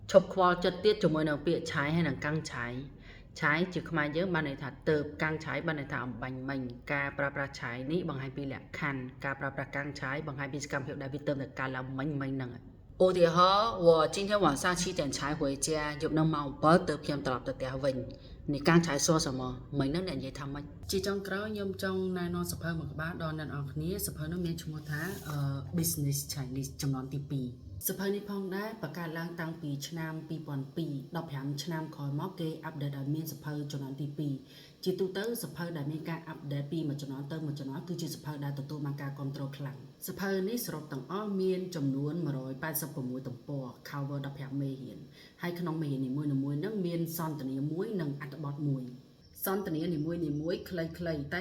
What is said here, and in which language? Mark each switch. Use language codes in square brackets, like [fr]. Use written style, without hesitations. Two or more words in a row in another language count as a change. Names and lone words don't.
[km] ឈប់ខ្វល់ចិត្តទៀតជាមួយនឹងពាក្យឆាយហើយនឹងកាំងឆាយឆាយជាខ្មែរយើងបានន័យថាទៅកាំងឆាយបានន័យថាអំបញ្ញមិញការប្រើប្រាស់ឆាយនេះបង្ហាញពីលក្ខខណ្ឌការប្រើប្រាស់កាំងឆាយបង្ហាញពីសកម្មភាពដែលវាទៅតែការឡើងមិញហ្នឹងឧទាហរណ៍ [zh] 我今天晚上7点才回家 [km] យប់នឹងម៉ោង7ទើបខ្ញុំត្រឡប់ទៅផ្ទះវិញនេះកាំងឆាយសួរសមមិញហ្នឹងអ្នកនិយាយថាម៉េចជាចុងក្រោយខ្ញុំចង់ណែនាំសភៅមួយក្បាលដល់អ្នកនរគ្នាសភៅនោះមានឈ្មោះថា Business Chinese ចំនួនទី2សភៅនេះផងដែរបង្កើតឡើង តាំងពីឆ្នាំ2002 15ឆ្នាំក្រោយមកគេអាប់ដេតឲ្យមានសភៅចំនួនទី2ជាទូទៅសភៅដែលមានការអាប់ដេតពីមួយចំនួនទៅមួយចំនួនគឺជាសភៅដែលទទួលបានការគ្រប់គ្រងខ្លាំងសភៅនេះសរុបទាំងអស់មានចំនួន186ទំព័រ cover 15មេរៀនហើយក្នុងមេរៀននីមួយៗហ្នឹងមានសន្ទនាមួយនិងអត្ថបទមួយសន្ទនានីមួយៗខ្លីៗតែ